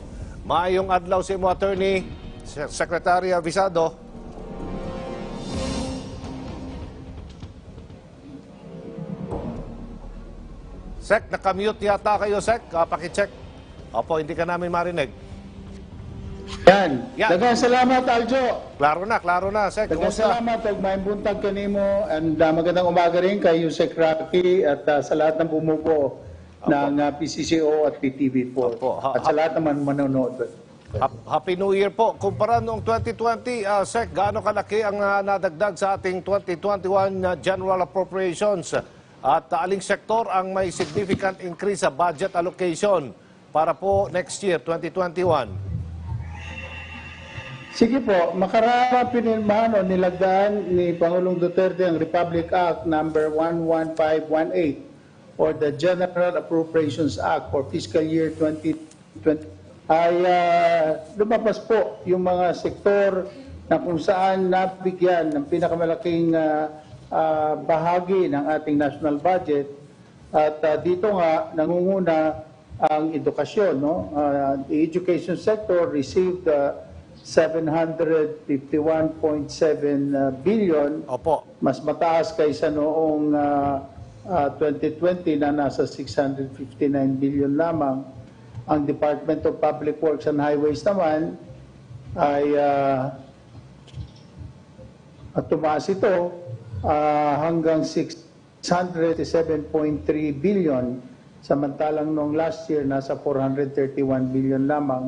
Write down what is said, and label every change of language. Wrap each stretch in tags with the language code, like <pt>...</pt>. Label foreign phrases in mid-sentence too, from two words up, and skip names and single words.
<ceb>Maayong adlaw sa imo, Attorney Secretary Avisado.</ceb> <tl>Sec, nakamute yata kayo, Sec. Pakicheck. Opo, hindi ka namin marinig. Yan.</tl> <ceb>Daghang salamat, Aljo. Klaro na, Sec. Daghang salamat ug maayong buntag kanimo and</ceb> <tl>magandang umaga rin kay Sec Rocky at sa lahat ng bumubuo ng PCCO at PTV4. At sa lahat naman manonood.</tl> <en>Happy New Year po.</en> <tl>Kumpara noong 2020, Sec, gaano kalaki ang nadagdag sa ating 2021</tl> <en>General Appropriations?</en> <tl>At aling sektor ang may</tl> <en>significant increase</en> <tl>sa</tl> <en>budget allocation</en> <tl>para po</tl> <en>next year,</en> <tl>2021? Sige po, makarara pinirmahan o nilagdaan ni Pangulong Duterte ang Republic Act number 11518 or the General Appropriations Act for fiscal year 2020 ay lumabas po yung mga sektor na kung saan nabigyan ng pinakamalaking bahagi ng ating</tl> <en>national budget</en> <tl>at dito nga nangunguna ang edukasyon. No?</tl> <en>The education sector received 751.7 billion.</en> <tl>Opo. Mas mataas kaysa noong 2020 na nasa 659 billion lamang. Ang Department of Public Works and Highways naman ay tumaas ito hanggang 607.3 billion, samantalang noong</tl> <en>last year</en> <tl>nasa 431 billion lamang.</tl>